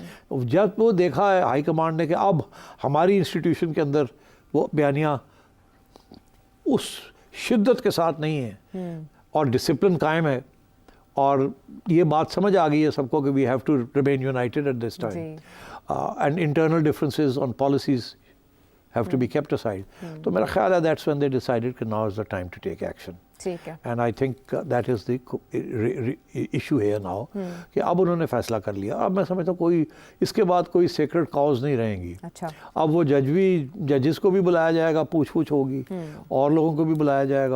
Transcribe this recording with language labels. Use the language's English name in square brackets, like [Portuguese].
[Urdu] جب وہ دیکھا ہے ہائی کمانڈ نے کہ اب ہماری انسٹیٹیوشن کے اندر وہ بیانیہ اس شدت کے ساتھ نہیں ہے اور ڈسپلن قائم ہے, اور یہ بات سمجھ آ گئی ہے سب کو کہ [English] We have to remain united at this time, and internal differences on policies have to be kept aside. [Urdu] تو میرا خیال ہے [English] that's when they decided کہ now is the time to take action. [Urdu] ٹھیک ہے. [English] And I think that is the issue here now [Urdu] کہ اب انہوں نے فیصلہ کر لیا. اب میں سمجھتا ہوں کوئی اس کے بعد کوئی سیکرٹ کاز نہیں رہیں گی. اچھا. اب وہ ججز کو بھی بلایا جائے گا, پوچھ ہوگی, اور لوگوں کو بھی بلایا جائے گا.